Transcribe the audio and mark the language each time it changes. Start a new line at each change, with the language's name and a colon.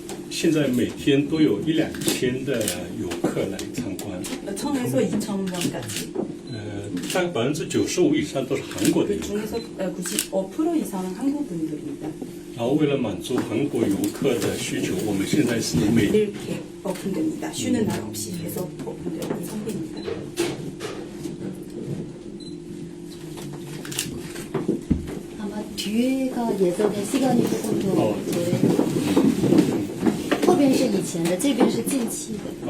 Chinese: 现在每天都有1-2千的游客来参观，
Korean: 1000에서 2000명까지.
Chinese: 大概95%以上都是韩国的游客。
Korean: 중에서 95% 이상은 한국 분들입니다.
Chinese: 然后为了满足韩国游客的需求，我们现在是每
Korean: 이렇게 오픈됩니다. 쉬는 날 없이 계속 오픈되는 상태입니다. 아마 뒤에가 예전에 시간이 조금 더 어.
Chinese: 后边是以前的，这边是近期的。